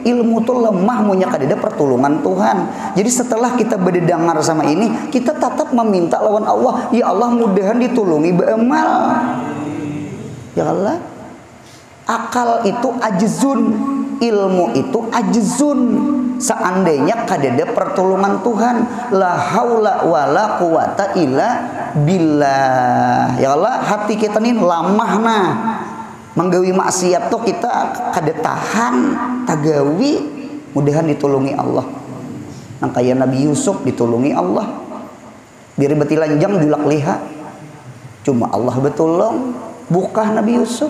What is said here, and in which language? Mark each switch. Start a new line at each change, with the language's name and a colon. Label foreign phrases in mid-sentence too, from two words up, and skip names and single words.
Banjar: Ilmu tuh lemah munya kada ada pertolongan Tuhan. Jadi setelah kita berdengar sama ini, kita tetap meminta lawan Allah, ya Allah mudahan ditulungi beramal. Ya Allah, akal itu ajzun, ilmu itu ajzun. Seandainya kada ada pertolongan Tuhan,
Arabic: لا حول ولا قوة إلا بالله.
Banjar: Ya Allah, hati kita nih lamah nah. Menggawi maksiat tuh kita kada tahan tagawi, mudahan ditulungi Allah. Nang kaya Nabi Yusuf ditulungi Allah. Diri beti lanjang julak liha. Cuma Allah betulung bukah Nabi Yusuf.